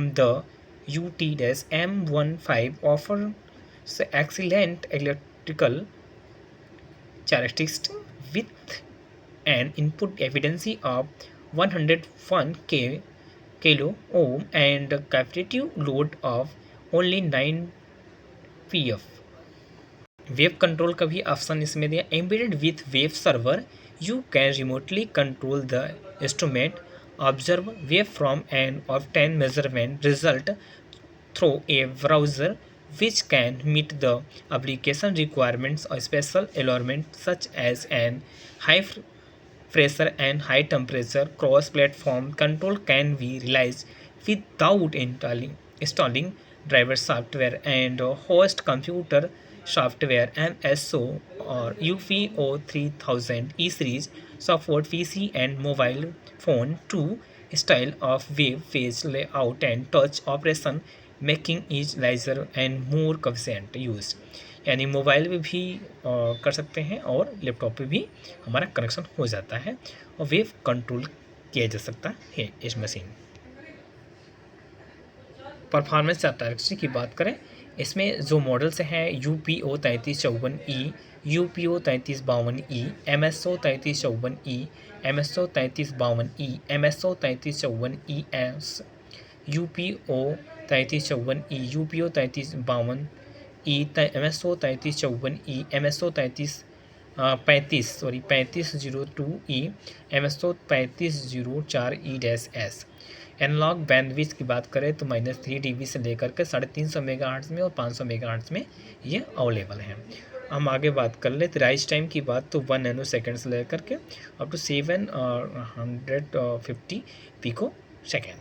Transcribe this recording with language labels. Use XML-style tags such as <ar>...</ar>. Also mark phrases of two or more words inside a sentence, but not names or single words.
<en>The UT-M15 offers excellent electrical characteristics with an input efficiency of 101 kilo ohm and a capacity load of only 9 pf. wave control</en> <hi>का भी ऑप्शन इसमें दिया।</hi> <en>Embedded with wave server, you can remotely control the instrument, observe wave from and obtain measurement result through a browser which can meet the application requirements of special environments such as an high pressure and high temperature. Cross-platform control can be realized without installing driver software and host computer software MSO or UPO 3000 E series support PC and mobile phone 2 style of web page layout and touch operation making it laser and more efficient use।</en> <hi>यानी मोबाइल में भी कर सकते हैं और लैपटॉप पे भी हमारा कनेक्शन हो जाता है और</hi> <en>web control</en> <hi>किया जा सकता है इस मशीन।</hi> <en>performance charters</en> <hi>की बात करें, इसमें जो मॉडल्स हैं UPO 3354E, UPO 3352E, MSO 3354E, MSO 3352E, MSO 3354ES, UPO 3354E, UPO 3352E, MSO 3354E, MSO 3502E, MSO 3504E-S।</hi> <en>analog bandwidth</en> <hi>की बात करें तो -3 dB से लेकर के 350 मेगाहर्ट्ज़ में और 500 मेगाहर्ट्ज़ में ये अवेलेबल हैं। हम आगे बात कर ले तो</hi> <en>rise time</en> <hi>की बात तो 1</hi> <en>nano second</en> <hi>से लेकर के</hi> <en>up to 750 pico second.</en>